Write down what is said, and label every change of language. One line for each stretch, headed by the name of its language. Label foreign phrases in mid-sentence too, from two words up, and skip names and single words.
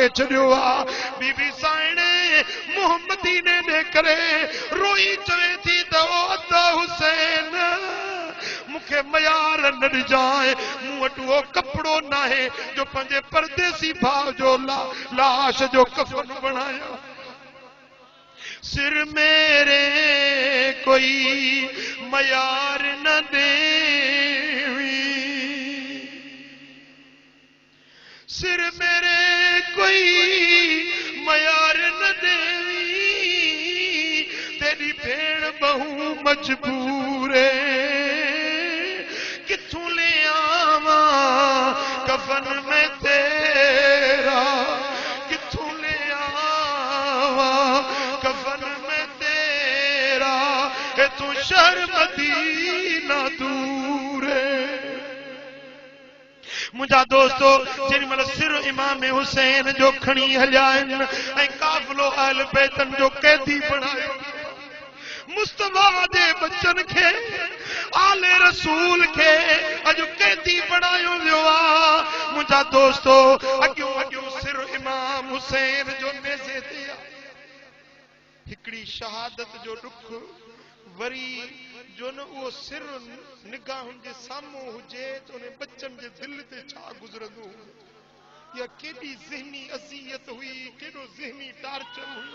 Sindhi: छॾियो आहे बीबी साइणे मोहम्मदी ने ॾे करे रोई चवे थी त ओ अदा हुसैन मूंखे मयार न ॾिजांइ मूं वटि उहो कपिड़ो न आहे जो पंहिंजे परदेसी भाउ जो लाश जो कफन बणायां
Saraiki: सिर मेरे कोई मयार न देवी सिर मेरे कोई मयार न देवी तेरी भेण बहु मजबूर किथों ले आवा कफन में तेरा किथों ले आवा कफन में तेरा तू शहर मदीना दूर
Sindhi: मुझा दोस्तो जेॾी महिल सिर इमाम हुसैन जो खणी हलिया आहिनि ऐं काफ़िलो अहल बैतन जो कैदी बणायो मुस्तफा जे बच्चन के आले रसूल के अज कैदी बनायो वियो आ। मुंहिंजा दोस्तो अॻियों अॻियों सिर इमाम हुसैन जो नेज़े ते आ। हिकड़ी शहादत जो दुख वरी जो न वो सिर निगाहुनि जे साम्हूं हुजे त उन बच्चन जे दिल ते छा गुज़रंदो या केॾी ज़हनी अज़ियत हुई, केॾो ज़हनी टार्चर हुई।